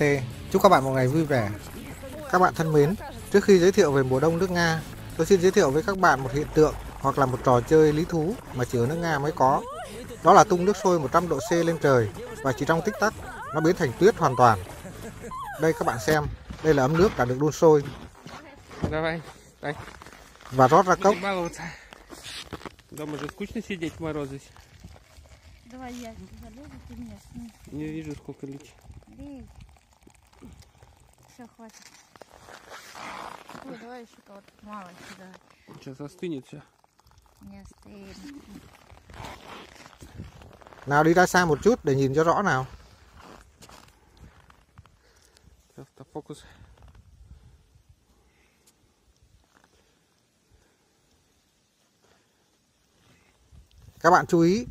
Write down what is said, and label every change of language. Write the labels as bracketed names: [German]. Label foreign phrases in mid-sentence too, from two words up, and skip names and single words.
[Vietnamese] Chúc các bạn một ngày vui vẻ. Các bạn thân mến, trước khi giới thiệu về mùa đông nước Nga, tôi xin giới thiệu với các bạn một hiện tượng hoặc là một trò chơi lý thú mà chỉ ở nước Nga mới có. Đó là tung nước sôi 100 độ C lên trời và chỉ trong tích tắc nó biến thành tuyết hoàn toàn. Đây các bạn xem, đây là ấm nước đã được đun sôi và rót ra cốc. [Russian] Дома же скучно сидеть в морозы. Давай я залезу, ты меня сними. Не вижу, сколько лить. Лей. Все, хватит. Ой, давай еще кого-то мало сюда. Сейчас остынет все. Не остынет. [Vietnamese] Nào đi ra xa một chút để nhìn cho rõ nào. [Russian] Автофокус. [Vietnamese] Các bạn chú ý.